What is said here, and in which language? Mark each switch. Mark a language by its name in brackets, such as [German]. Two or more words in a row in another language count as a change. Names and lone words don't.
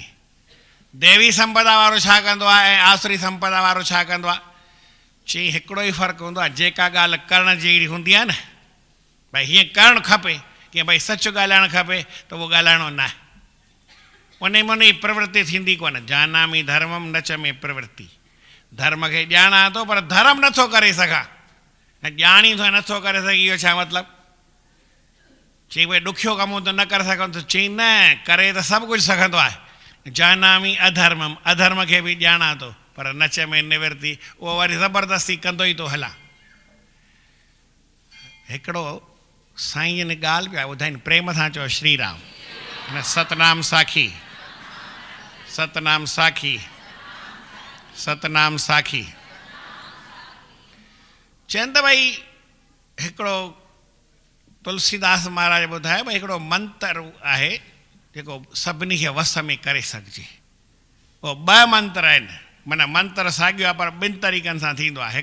[Sindhi] देवी संपदा वारो छा कंदो आहे ऐं आसुरी संपदा वारो छा कंदो आहे? चई हिकिड़ो ई फ़र्क़ु हूंदो आहे, जेका ॻाल्हि करण जहिड़ी हूंदी आहे न, भई हीअं करणु खपे, की भई सच ॻाल्हाइणु खपे, त उहो ॻाल्हाइणो न आहे। उन में उन जी प्रवृत्ति थींदी कोन। [Sanskrit] जानामी धर्मम नच में प्रवृत्ति, [Sindhi] धर्म खे ॼाणा थो पर धर्म नथो करे सघां, ऐं ॼाणी थो नथो करे सघे। इहो छा मतिलबु? चई भई ॾुखियो कमु त न करे सघूं, त चई न, करे त सभु कुझु सघंदो आहे। [Sanskrit] जानामी अधर्मम, [Sindhi] अधर्म खे बि ॼाणा थो पर [Sanskrit] नच में निवृत्ति, [Sindhi] उहो वरी ज़बरदस्ती कंदो ई थो हलां। हिकिड़ो साईं जन ॻाल्हि पिया ॿुधाइनि, प्रेम सां चओ श्री राम। सतनाम साखी, सतनाम साखी, सतनाम साखी। चवनि त भई हिकिड़ो तुलसीदास महाराज ॿुधायो भई हिकिड़ो मंत्र आहे जेको सभिनी खे वस में करे सघिजे। उहो 2 मंत्र आहिनि, माना मंत्र साॻियो आहे पर 2 तरीक़नि सां थींदो आहे।